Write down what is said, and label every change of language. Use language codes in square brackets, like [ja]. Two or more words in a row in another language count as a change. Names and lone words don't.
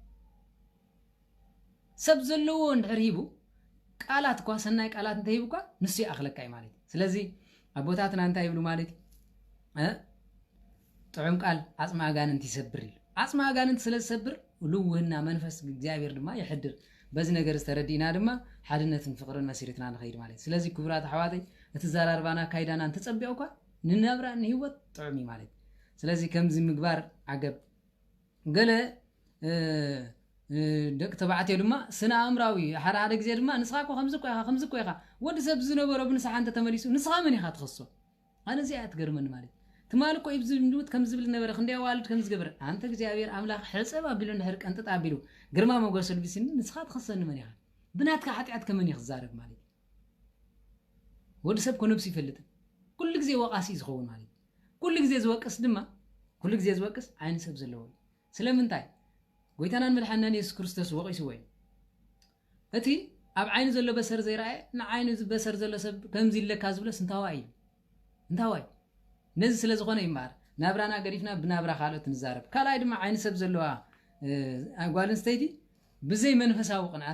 [ti] ሰብ ዘለዎ እንድሕር ሂቡ ቃላት እኳ ሰናይ ቃላት እንተሂቡ እኳ ንሱ ይኣኽለካ እዩ ማለት ስለዚ ኣቦታትና እንታይ ይብሉ ማለት ጥዑም ቃል ዓፅሚ ኣጋንንት ይሰብር ኢሉ ዓፅሚ ኣጋንንት ስለ ዝሰብር ልውህና መንፈስ እግዚኣብሔር ድማ ይሕድር በዚ ነገር ዝተረዲእና ድማ ሓድነትን ፍቕርን መሲረትና ንኸይድ ማለት ስለዚ ክቡራት ኣሕዋተይ እቲ ዘራርባና ካይዳና እንተፀቢቑ እኳ ንነብራ ንህይወት ጥዑም እዩ ማለት ስለዚ ከምዚ ምግባር ዓገብ ገለ ደቂ ተባዕትዮ ድማ ስነ ኣእምራዊ ሓደ ሓደ ግዜ ድማ ንስኻ እኮ ከምዚ እኮ ኢኻ ወዲ ሰብ ዝነበሮ ብንስሓ እንተተመሊሱ ንስኻ መን ኢኻ ትኸሶ ኣነ እዚኣ ትገርመኒ ማለት ትማል እኮ ኢብዚ ምድውት ከም ዝብል ነበረ ክንደይ ዋልድ ከም ዝገበረ አንተ እግዚአብሔር አምላክ ሕፀብ አቢሉ እንድሕር ቀንጥጥ አቢሉ ግርማ ሞገስ ልቢስኒ ንስኻ ትኸሰኒ መን ኢኻ ብናትካ ሓጢኣት ከመን ይኽዛረብ ማለት ወዲ ሰብ ኮ ነብሱ ይፈልጥ ኩሉ ግዜ ወቃሲ ዝኸውን ማለት ኩሉ ግዜ ዝወቅስ ድማ ኩሉ ግዜ ዝወቅስ ዓይን ሰብ ዘለዎ ስለምንታይ ጎይታናን መድሓኒና ኢየሱስ ክርስቶስ ወቂስዎ እዩ እቲ ኣብ ዓይኑ ዘሎ በሰር ዘይረኣየ ንዓይኑ በሰር ዘሎ ሰብ ከምዚ ኢለካ ዝብለስ እንታዋይ እንታዋይ ነዚ ስለ ዝኾነ ይማር ናብራና ገሪፍና ብናብራ ካልኦት ንዛረብ ካልኣይ ድማ ዓይን ሰብ ዘለዋ ጓል ኣንስተይቲ ብዘይ መንፈሳዊ ቅንዓት